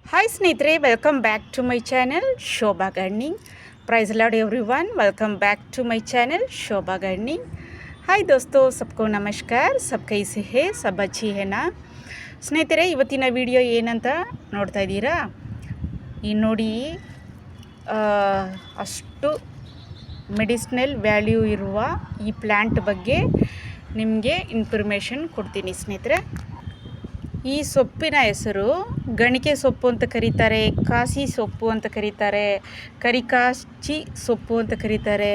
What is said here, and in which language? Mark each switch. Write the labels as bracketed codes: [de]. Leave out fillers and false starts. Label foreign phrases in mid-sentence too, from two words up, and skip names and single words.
[en] ಹಾಯ್ ಸ್ನೇಹಿತರೆ, welcome back to my channel Shobha Gardening. Praise Lord everyone, welcome back to my channel Shobha Gardening. [hi] हाय दोस्तो, सबको नमस्कार. सब कैसे है, सब अच्छी है ना. [kn] ಸ್ನೇಹಿತರೆ, ಇವತ್ತಿನ ವಿಡಿಯೋ ಏನಂತ ನೋಡ್ತಾ ಇದ್ದೀರಾ? ಈ ನೋಡಿ, ಅಷ್ಟು [en] medicinal value [kn] ಇರುವ ಈ ಪ್ಲ್ಯಾಂಟ್ ಬಗ್ಗೆ ನಿಮಗೆ ಇನ್ಫಾರ್ಮೇಷನ್ ಕೊಡ್ತೀನಿ ಸ್ನೇಹಿತರೆ. ಈ ಸೊಪ್ಪಿನ ಹೆಸರು ಗಣಿಕೆ ಸೊಪ್ಪು ಅಂತ ಕರೀತಾರೆ, ಕಾಸಿ ಸೊಪ್ಪು ಅಂತ ಕರೀತಾರೆ, ಕರಿಕಾಚಿ ಸೊಪ್ಪು ಅಂತ ಕರೀತಾರೆ.